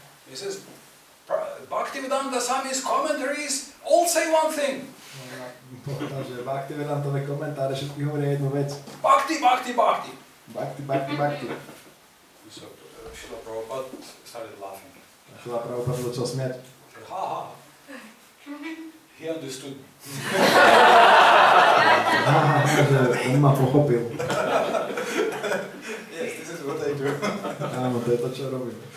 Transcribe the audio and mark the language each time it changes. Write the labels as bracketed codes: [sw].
[en] He says, Bhaktivedanta Swami's commentaries all say one thing. [sk] Povedal, že Bhaktivedantové komentáre všetky hovoria jednu vec. [en] Bhakti, bhakti, bhakti. [sk] Bhakti, bhakti, bhakti. [en] So Srila Prabhupada started laughing. [sk] Srila Prabhupada začal smiať. [en] He said, ha ha. He understood me. [sk] Že on ma pochopil. [en] Yes, this is what I do. [sk] Áno, to je to, čo robím.